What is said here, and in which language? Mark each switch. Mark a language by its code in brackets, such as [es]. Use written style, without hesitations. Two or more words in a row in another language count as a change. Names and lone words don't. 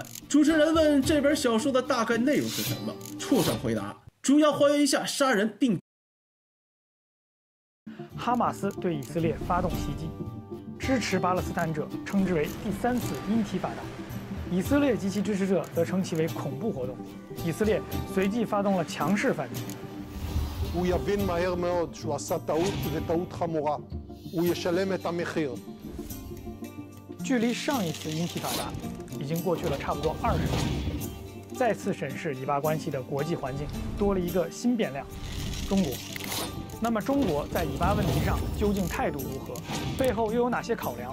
[zh] 主持人问这本小说的大概内容是什么，畜生回答：主要还原一下杀人并哈马斯对以色列发动袭击，支持巴勒斯坦者称之为第3次因提法达，以色列及其支持者则称其为恐怖活动。以色列随即发动了强势反击。 [he] הוא יבין מהר מאוד שהוא עשה טעות וטעות חמורה. הוא ישלם את המחיר. [zh] 距离上一次因提法达已经过去了差不多20年，再次审视以巴关系的国际环境多了一个新变量——中国。那么，中国在以巴问题上究竟态度如何？背后又有哪些考量？